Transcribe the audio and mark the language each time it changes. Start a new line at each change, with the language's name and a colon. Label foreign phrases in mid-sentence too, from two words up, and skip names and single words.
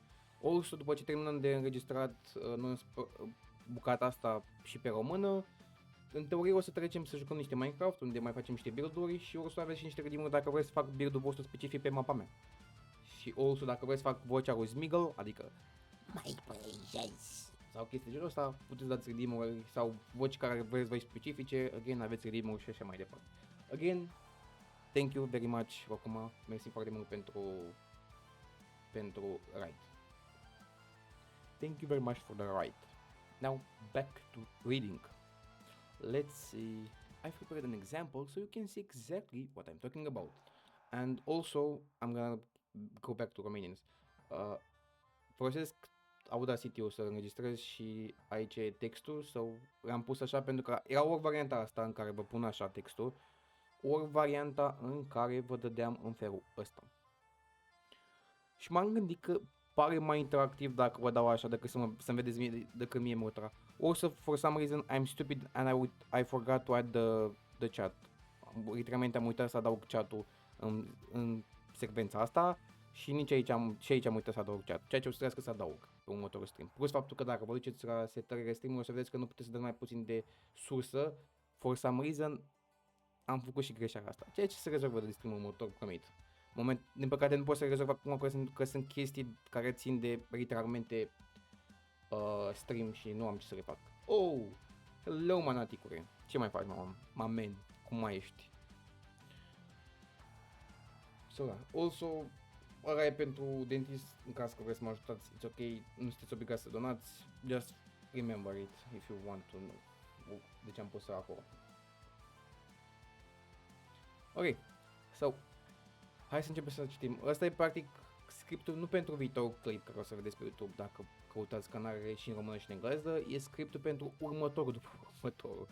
Romanian: Also, după ce terminăm de înregistrat bucata asta și pe română, în teorie o să trecem să jucăm niște Minecraft, unde mai facem niște build-uri și o să aveți și niște redeem-uri dacă vreți să fac build-ul vostru specific pe mapa mea. Și also, dacă vreți să fac vocea lui Smiggle, adică sau chestii de genul ăsta, puteți dați redeem-uri sau voci care vreți voi specifice, again, aveți redeem-uri și așa mai departe.
English: Again, thank you very much,
Romanian: acum, mersi foarte mult pentru ride.
English: Thank you very much for the ride. Now, back to reading. Let's see, I've prepared an example so you can see exactly what I'm talking about. And also, I'm gonna go back to Romanians.
Romanian: Folosesc Audacity-ul să înregistrez și aici e textul, sau l-am pus așa pentru că era ori varianta asta în care vă pun așa textul, ori varianta în care vă dădeam în felul ăsta. Și m-am gândit că pare mai interactiv dacă vă dau așa decât să-mi vedeți mie, decât mie motra.
English: Also, for some reason, I'm stupid and I forgot to add the chat.
Romanian: Literalmente am uitat să adaug chat-ul în secvența asta și nici aici am uitat să adaug chat, ceea ce o să trebuiască să adaug pe următorul stream. Plus faptul că dacă vă duceți la setările stream-ului o să vedeți că nu puteți să dați mai puțin de sursă.
English: For some reason,
Romanian: am făcut și greșeala asta, ceea ce se rezolvă de stream-ul următor, promit. Din păcate nu pot să rezolv acum că sunt chestii care țin de literalmente stream și nu am ce să le fac.
English: Oh, hello
Romanian: manaticure, ce mai faci, mamen, cum mai ești?
English: So, also,
Romanian: ăla e pentru dentist, în caz că vreți să mă ajutați,
English: it's ok,
Romanian: nu sunteți obligați să donați,
English: just remember it if you want to know.
Romanian: Deci am pus acolo.
English: Ok, so,
Romanian: hai să începem să citim. Ăsta e practic scriptul nu pentru viitorul clip care o să vedeți pe YouTube dacă căutați canalele și în română și în engleză, e scriptul pentru următorul după următorul.